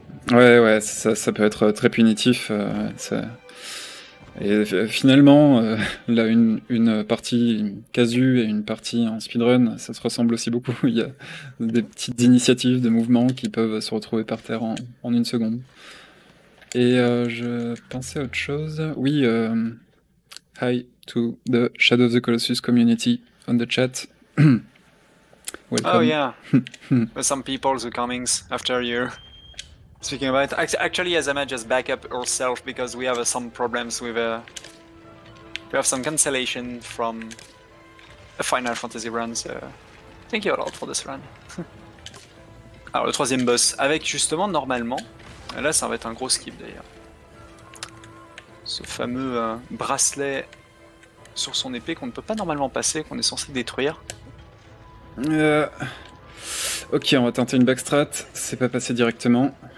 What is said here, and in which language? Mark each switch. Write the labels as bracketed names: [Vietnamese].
[French] Ouais, ça peut être très punitif. Et finalement, là, une partie casu et une partie en speedrun, ça se ressemble aussi beaucoup. Il y a des petites initiatives de mouvement qui peuvent se retrouver par terre en une seconde. Et je pensais à autre chose. [English] Oui, hi to the Shadow of the Colossus community on the chat. Welcome. Oh yeah, some people are coming after you. Speaking about actually, Azama just back up herself because we have some problems with we have some cancellation from a Final Fantasy run. So thank you a lot for this run. [French] Alors le troisième boss avec justement normalement, là ça va être un gros skip d'ailleurs. Ce fameux bracelet sur son épée qu'on ne peut pas normalement passer, qu'on est censé détruire. Ok, on va tenter une backstrat, c'est pas passé directement.